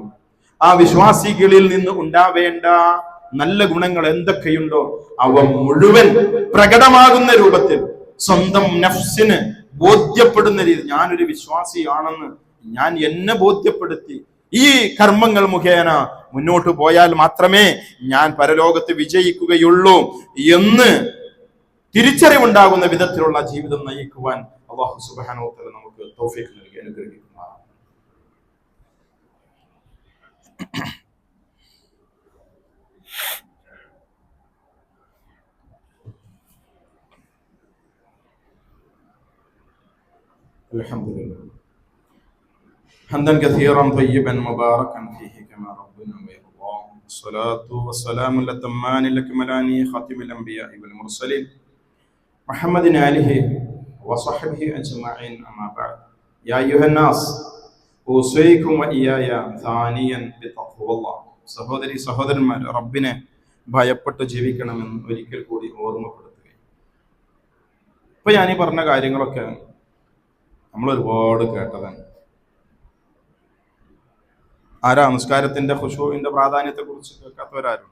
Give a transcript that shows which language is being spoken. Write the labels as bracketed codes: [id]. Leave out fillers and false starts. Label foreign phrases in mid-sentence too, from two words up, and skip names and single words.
[ml] ആ വിശ്വാസികളിൽ നിന്ന് ഉണ്ടാവേണ്ട നല്ല ഗുണങ്ങൾ എന്തൊക്കെയുണ്ടോ അവ മുഴുവൻ പ്രകടമാകുന്ന രൂപത്തിൽ സ്വന്തം നഫ്സിന് ബോധ്യപ്പെടുന്ന രീതി, ഞാനൊരു വിശ്വാസിയാണെന്ന് ഞാൻ എന്നെ ബോധ്യപ്പെടുത്തി ഈ കർമ്മങ്ങൾ മുഖേന മുന്നോട്ട് പോയാൽ മാത്രമേ ഞാൻ പരലോകത്ത് വിജയിക്കുകയുള്ളൂ എന്ന് തിരിച്ചറിവുണ്ടാകുന്ന വിധത്തിലുള്ള ജീവിതം നയിക്കുവാൻ അല്ലാഹു [ar] سبحانه وتعالى [ml] നമുക്ക് തൗഫീഖ് നൽകി അനുഗ്രഹിക്കുന്നതാണ്. [ar] അൽഹംദുലില്ലാഹ് حمدا كثيرا طيبا مباركا فيه كما ربنا ويرضى. الصلاة والسلام الأتمان الأكملان خاتم الأنبياء والمرسلين محمد آله وصحبه أجمعين. أما بعد يا أيها الناس أوصيكم وإياي ثانيا بتقوى الله. [ml] സഹോദരന്മാർ, റബ്ബിനെ ഭയപ്പെട്ട് ജീവിക്കണമെന്ന് ഒരിക്കൽ കൂടി ഓർമ്മപ്പെടുത്തുകയും. ഇപ്പൊ ഞാനീ പറഞ്ഞ കാര്യങ്ങളൊക്കെ നമ്മൾ ഒരുപാട് കേട്ടതാണ്. ആരാ നമസ്കാരത്തിന്റെ ഖുശൂഇന്റെ പ്രാധാന്യത്തെ കുറിച്ച് കേൾക്കാത്തവരാരും?